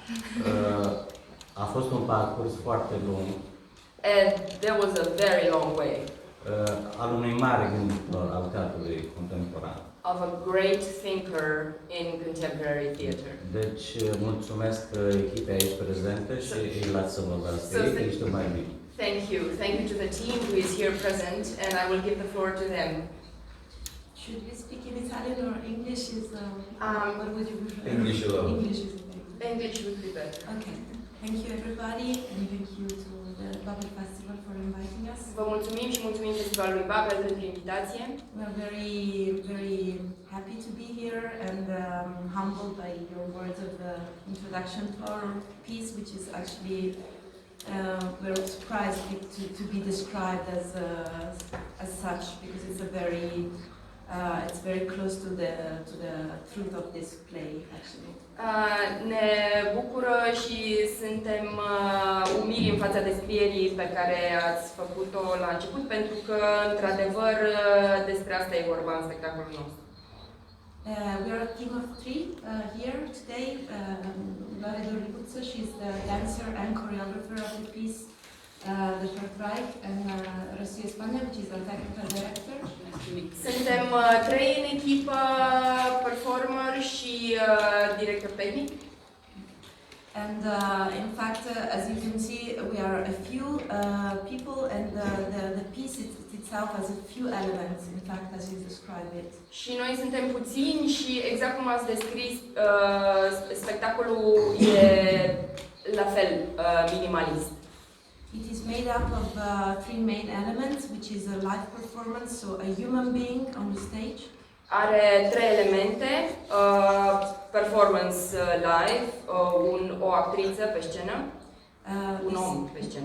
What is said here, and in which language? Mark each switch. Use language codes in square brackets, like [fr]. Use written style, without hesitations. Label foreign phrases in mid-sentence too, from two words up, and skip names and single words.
[ro] a fost un parcurs foarte lung [en] and there was a very long way [ro] al unui mare gânditor al teatrului contemporan. [en] of a great thinker in contemporary theater. [ro] Deci mulțumesc echipei aici prezente și îi las să vorbească. Ei știu mai bine. [en] Thank you. Thank you to the team who is here present, and I will give the floor to them. Should we speak in Italian or English? What would you prefer? English alone. English is okay. English would be better. Okay. Thank you everybody, and thank you to the Babel Festival for inviting us. [ro] Vă mulțumim și mulțumim Festivalului Babel pentru invitație. [en] We are very, very happy to be here and humbled by your words of introduction to our piece, which is actually we're surprised to be described as such, because it's a very it's very close to the truth of this play, actually. [ro] Ne bucură și suntem umili în fața descrierii pe care ați făcut-o la început, pentru că, într-adevăr, despre asta e vorba în spectacolul nostru. [en] We are a team of three here today. Loredana Doribuță, she's the dancer and choreographer of the piece, The Third Reich, and Rosie Spania, which is our technical director. [ro] Suntem trei în echipă, performer și director tehnic. [en] And in fact, as you can see, we are a few people, and the piece itself has a few elements, in fact, as you describe it. [ro] Și noi suntem puțini și, exact cum ați descris, spectacolul e la fel minimalist. [en] It is made up of three main elements, which is a live performance, so a human being on the stage. [ro] Are trei elemente: performance live, o actriță pe scenă, un om pe scenă.